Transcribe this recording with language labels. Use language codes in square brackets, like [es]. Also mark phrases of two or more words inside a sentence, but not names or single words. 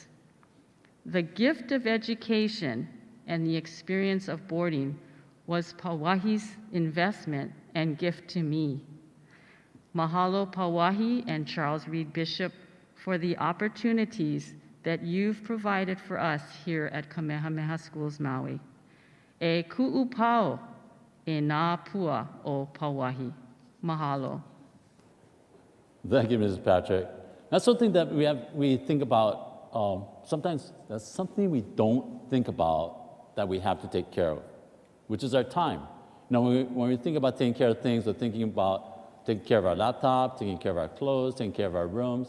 [en] The gift of education and the experience of boarding was Pauahi's investment and gift to me. Mahalo Pauahi and Charles Reed Bishop for the opportunities that you've provided for us here at Kamehameha Schools Maui. [haw] E ku'u pau e nā pua o Pauahi. Mahalo. [en] Thank you, Mrs. Patrick. That's something that we think about. Sometimes that's something we don't think about that we have to take care of, which is our time. You know, when we think about taking care of things, we're thinking about taking care of our laptop, taking care of our clothes, taking care of our rooms.